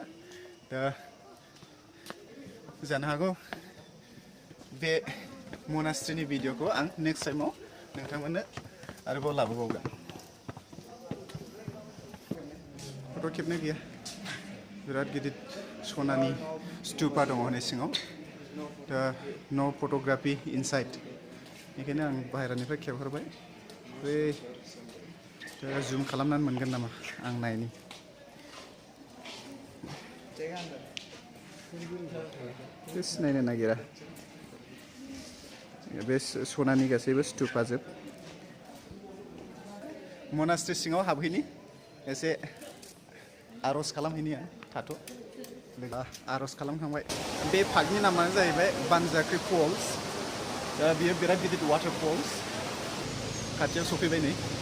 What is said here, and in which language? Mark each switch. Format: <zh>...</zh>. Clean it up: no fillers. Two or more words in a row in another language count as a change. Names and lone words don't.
<brx>दा जानो हागौ बे मोनास्ट्रिनि भिडिअखौ आं</brx> <en>next time-आव</en> <brx>नोंथांमोननो आरोबाव लाबोबावगोन. फट' खेबनो गैया. बिराद गिदिर सनानि स्तूपा दङ हनै सिङाव.</brx> <en>no photography inside.</en> <brx>बेखायनो आं बाहेरानिफ्राय खेबहरबाय बे जुम खालामनानै मोनगोन नामा आं नायनि बे सिनायनो नागिरा बे सनानि गासैबो स्तुपाजोब मनास्ट्रि सिङाव हाबहैनि एसे आर'ज खालामहैनि थाथ' आर'ज खालामखांबाय बे पार्कनि नामानो जाहैबाय बानजाख्रि फल्स दा बियो बिराद गिदिर</brx> <en>water falls</en> <brx>खाथियाव सफैबाय नै</brx>